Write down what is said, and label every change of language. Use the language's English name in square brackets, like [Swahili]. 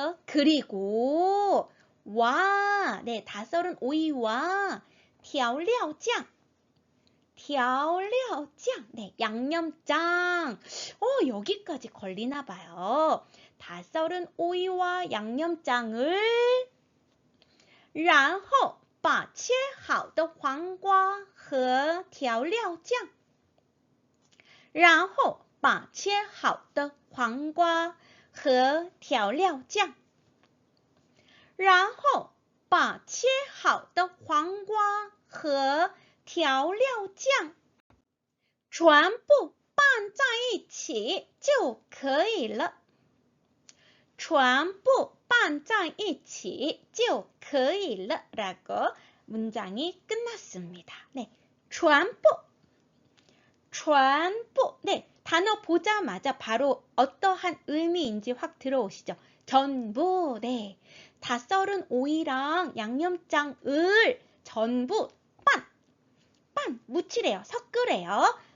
[Korean] 그리고 와, 네, 다 썰은 오이와 调料酱 네, 양념장. 여기까지 걸리나 봐요. 다 썰은 오이와 양념장을 [Chinese] 然后把切好的黄瓜和调料酱然后把切好的黄瓜和调料酱然后把切好的黄瓜和调料酱全部拌在一起就可以了全部拌在一起就可以了 [Korean] 라고 문장이 끝났습니다. 네, 全部 네, 단어 보자마자 바로 어떠한 의미인지 확 들어오시죠? 전부, 네, 다 썰은 오이랑 양념장을 전부 빤 묻히래요. 섞으래요.